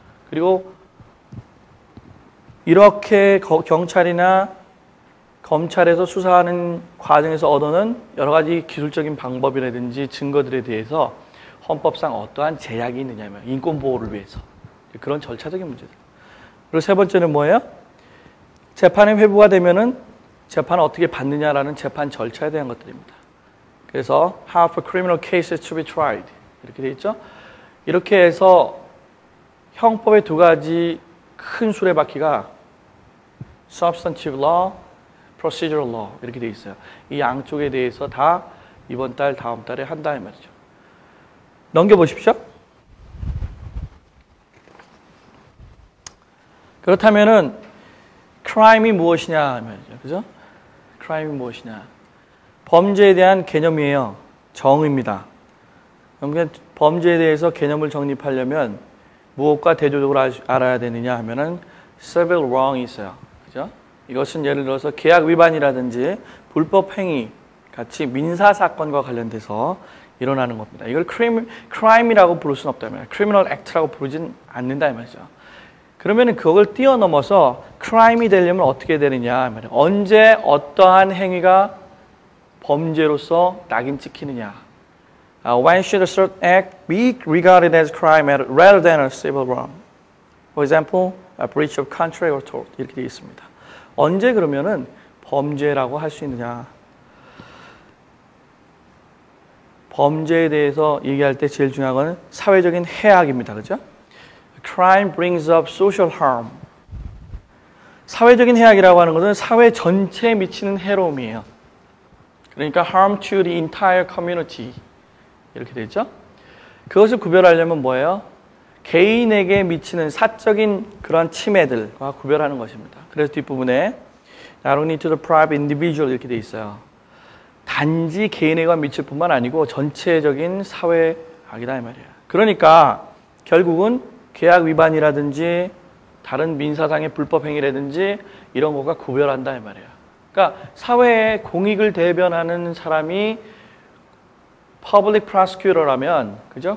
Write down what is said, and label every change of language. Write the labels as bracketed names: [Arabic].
[Korean] 그리고 이렇게 경찰이나 검찰에서 수사하는 과정에서 얻어낸 여러 가지 기술적인 방법이라든지 증거들에 대해서 헌법상 어떠한 제약이 있느냐면 인권 보호를 위해서 그런 절차적인 문제들. 그리고 세 번째는 뭐예요? 재판에 회부가 되면은 재판을 어떻게 받느냐라는 재판 절차에 대한 것들입니다. 그래서 [English] how for criminal cases to be tried [Korean] 이렇게 되어 있죠. 이렇게 해서 형법의 두 가지 큰 수레바퀴가 substantive law, procedural law 이렇게 되어 있어요. 이 양쪽에 대해서 다 이번 달, 다음 달에 한다 이 말이죠. 넘겨보십시오. 그렇다면은 crime이 무엇이냐 말이죠. 그죠? crime이 무엇이냐? 범죄에 대한 개념이에요. 정의입니다. 그러니까 범죄에 대해서 개념을 정립하려면 무엇과 대조적으로 알아야 되느냐 하면은 civil wrong이 있어요. 그죠? 이것은 예를 들어서 계약 위반이라든지 불법 행위 같이 민사 사건과 관련돼서 일어나는 겁니다. 이걸 crime이라고 부를 수는 없다면 criminal act라고 부르진 않는다 이 말이죠. 그러면은 그걸 뛰어넘어서 crime이 되려면 어떻게 되느냐 말이에요. 언제 어떠한 행위가 범죄로서 낙인 찍히느냐. [English] When should a certain act be regarded as crime rather than a civil wrong? For example, a breach of contract or tort [Korean] 이렇게 되어 있습니다. 언제 그러면은 범죄라고 할 수 있느냐? 범죄에 대해서 얘기할 때 제일 중요한 건 사회적인 해악입니다. 그죠? [English] Crime brings up social harm. [Korean] 사회적인 해악이라고 하는 것은 사회 전체에 미치는 해로움이에요. 그러니까 [English] harm to the entire community [Korean] 이렇게 되죠. 그것을 구별하려면 뭐예요? 개인에게 미치는 사적인 그런 침해들과 구별하는 것입니다. 그래서 뒷부분에 [English] not only to the private individual [Korean] 이렇게 돼 있어요. 단지 개인에게 미칠 뿐만 아니고 전체적인 사회악이다 이 말이에요. 그러니까 결국은 계약 위반이라든지 다른 민사상의 불법 행위라든지 이런 거가 구별한다 이 말이에요. 그러니까 사회의 공익을 대변하는 사람이 public prosecutor라면, 그죠?